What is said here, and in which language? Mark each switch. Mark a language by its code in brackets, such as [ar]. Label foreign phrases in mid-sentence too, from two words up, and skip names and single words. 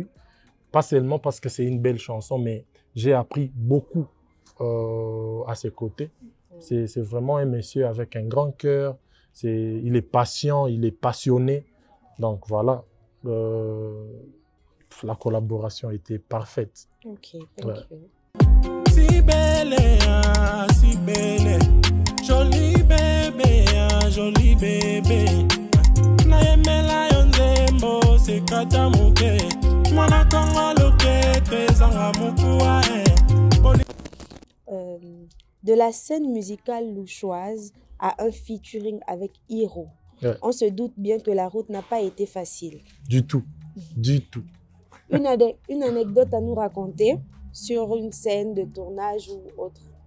[fr] Pas seulement parce que c'est une belle chanson, mais j'ai appris beaucoup à ses côtés. C'est vraiment un monsieur avec un grand cœur. Il est patient, il est passionné. Donc voilà, la collaboration était parfaite. [en] Ok, thank you. [fr] Si belle, si belle, joli bébé, joli bébé. [ln] Naemela yonzembo se kata muke, mwana kongo loke tezanga mukua. [fr] De la scène musicale louchoise à un featuring avec Hiro, on se doute bien que la route n'a pas été facile. Du tout, du tout. Une anecdote à nous raconter sur une scène de tournage ou autre?